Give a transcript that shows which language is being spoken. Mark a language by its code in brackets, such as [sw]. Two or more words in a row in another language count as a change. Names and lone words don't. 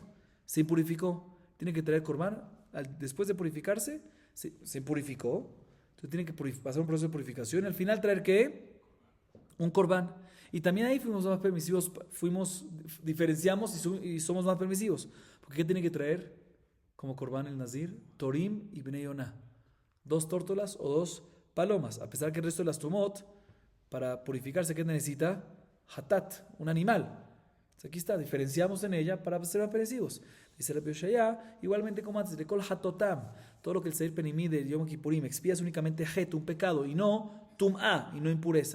[es] Se impurificó, tiene que traer corbán, después de purificarse, se purificó, entonces tiene que pasar un proceso de purificación y al final traer ¿qué? Un corbán. Y también ahí fuimos más permisivos, diferenciamos y somos más permisivos. Porque ¿qué tiene que traer como corbán el nazir? Torim y [he] בני יונה. [es] 2 tórtolas o 2 palomas. A pesar que el resto de las tumot, para purificarse, ¿qué necesita? Hatat, un animal. Entonces aquí está, diferenciamos en ella para ser más permisivos. Dice Rabbi Yoshaya, igualmente como antes, de [he] כל חטאתם, [es] todo lo que el [he] שעיר פנימי [es] de Yom Kippurim expía es únicamente het, un pecado, y no tum'a, y no impureza.